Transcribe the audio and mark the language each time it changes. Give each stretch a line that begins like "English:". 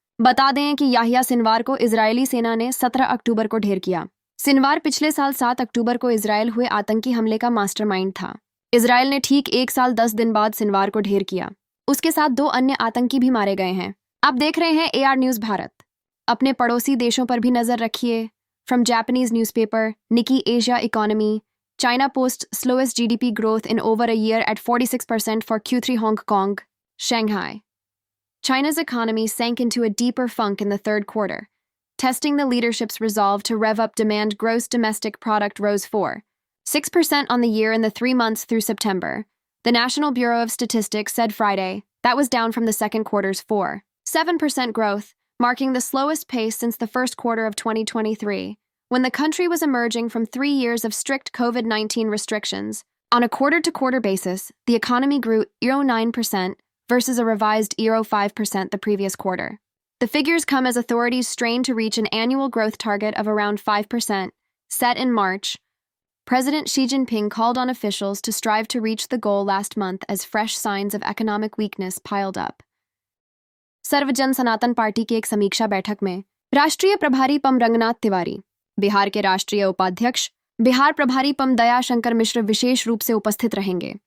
Hindi: बता दें कि याहिया सिनवार को इजरायली सेना ने 17 अक्टूबर को ढेर किया। सिनवार पिछले साल 7 अक्टूबर को इजरायल हुए आतंकी हमले का मास्टरमाइंड था। इजरायल ने ठीक 1 साल 10 दिन बाद सिनवार को ढेर किया। उसके साथ 2 अन्य आतंकी भी मारे गए हैं। आप देख रहे हैं एआर न्यूज भारत। अपने पड़ोसी देशों पर भी नजर रखिए।
English: From Japanese newspaper, Nikkei Asia economy, China posts slowest GDP growth in over a year at 46% for Q3. Hong Kong, Shanghai. China's economy sank into a deeper funk in the third quarter, testing the leadership's resolve to rev up demand. Gross domestic product rose 4.6% on the year in the 3 months through September, the National Bureau of Statistics said Friday. That was down from the second quarter's 4.7% growth, marking the slowest pace since the first quarter of 2023. When the country was emerging from 3 years of strict COVID-19 restrictions. On a quarter-to-quarter basis, the economy grew 0.9% versus a revised 0.5% the previous quarter. The figures come as authorities strain to reach an annual growth target of around 5%, set in March, President Xi Jinping called on officials to strive to reach the goal last month as fresh signs of economic weakness piled up.
Hindi: सर्वजन सनातन party की एक समीक्षा बैठक में राष्ट्रीय प्रभारी पम रंगनाथ तिवारी, बिहार के राष्ट्रीय उपाध्यक्ष बिहार प्रभारी पम दया शंकर मिश्र विशेष रूप से उपस्थित रहेंगे।